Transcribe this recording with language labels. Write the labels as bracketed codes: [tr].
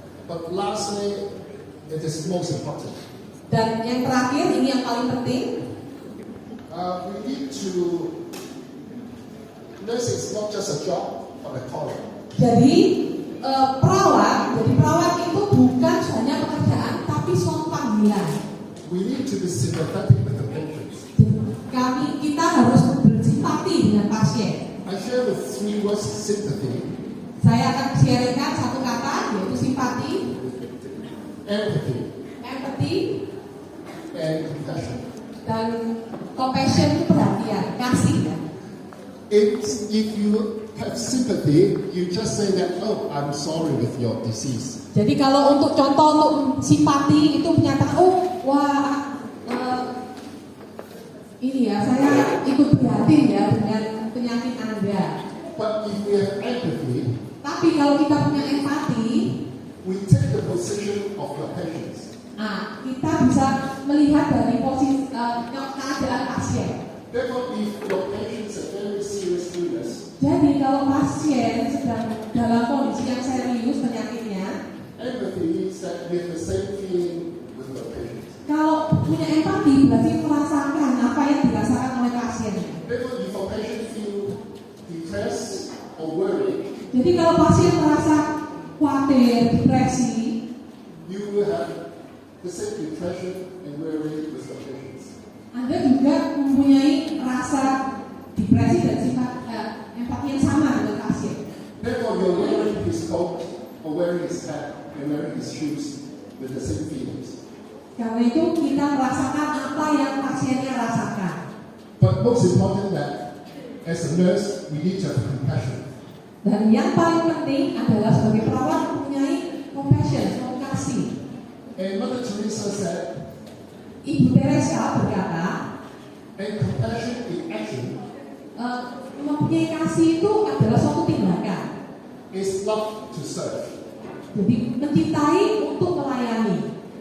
[en] But lastly, it is most important. [id] Dan yang terakhir, ini yang paling penting, [en] We need to. Nursing is not just a job, but a calling. [id] jadi perawat itu bukan hanya pekerjaan, tapi suatu panggilan. [en] We need to be sympathetic with the patients. [id] Kita harus bersimpati dengan pasien. [en] I share the 3 words sympathy, [id] Saya akan sharekan satu kata, yaitu simpati, [en] empathy, empathy, and compassion. [id] dan compassion itu perhatian, kasih ya. [en] If you have sympathy, you just say that, oh, I'm sorry with your disease. [id] Jadi kalau untuk contoh untuk simpati itu menyatakan, oh wah ini ya saya ikut prihatin ya dengan penyakit Anda. [en] But if we have empathy, [id] Tapi kalau kita punya empati, [en] we take the position of your patients. [id] kita bisa melihat dari posisi keadaan pasien. [en] Therefore, if your patients are very serious illness, [id] Jadi kalau pasien sedang dalam kondisi yang serius penyakitnya, [en] empathy is that we have the same feeling with your patients. [id] kalau punya empati berarti merasakan apa yang dirasakan oleh pasien. [en] Therefore, if your patient feel depressed or worried, [id] Jadi kalau pasien merasa khawatir, depresi, [en] you will have the same depression and worry with your patients. [id] Anda juga mempunyai rasa depresi dan sifat empati yang sama dengan pasien. [en] Therefore, you're wearing his coat or wearing his hat and wearing his shoes with the same feelings. [id] Karena itu kita merasakan apa yang pasiennya rasakan. [en] But most important that as a nurse, we need to have compassion. [id] Dan yang paling penting adalah sebagai perawat mempunyai compassion, kasih. [en] And Mother Teresa said, [id] Ibu Teresa berkata, [en] and compassion in action [id] mempunyai kasih itu adalah suatu tindakan. [en] is love to serve. [id] Jadi mencintai untuk melayani.